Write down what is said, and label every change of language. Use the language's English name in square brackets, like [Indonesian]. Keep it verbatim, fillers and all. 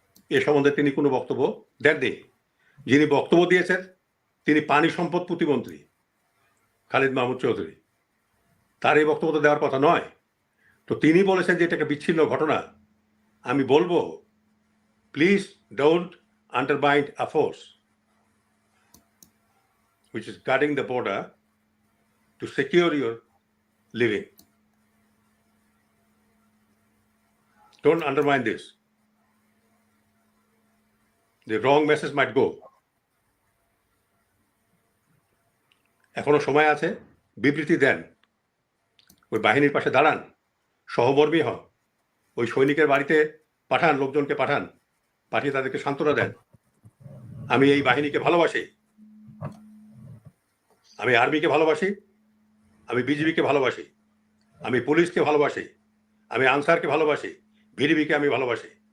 [Bangla] এ সম্বন্ধে তিনি কোনো বক্তব্য দেননি। যিনি বক্তব্য দিয়েছেন তিনি পানি সম্পদ প্রতিমন্ত্রী খালিদ মাহমুদ চৌধুরী, তার এই বক্তব্য তো দেওয়ার কথা নয়। তো তিনি বলেছেন যে এটা একটা বিচ্ছিন্ন ঘটনা। আমি বলবো [English] Please don't undermine a force which is guarding the border to secure your living. Don't undermine this. The wrong message might go. [Bangla] এখনো সময় আছে, বিবৃতি দেন, ওই বাহিনীর পাশে দাঁড়ান, সহমর্মী হন, ওই সৈনিকের বাড়িতে পাঠান, লোকজনকে পাঠান, পাঠিয়ে তাদেরকে সান্ত্বনা দেন, আমি এই বাহিনীকে ভালোবাসি, আমি আর্মিকে ভালোবাসি, আমি বিজিবিকে ভালোবাসি, আমি পুলিশকে ভালোবাসি, আমি আনসারকে ভালোবাসি, ভিডিবিকে আমি ভালোবাসি।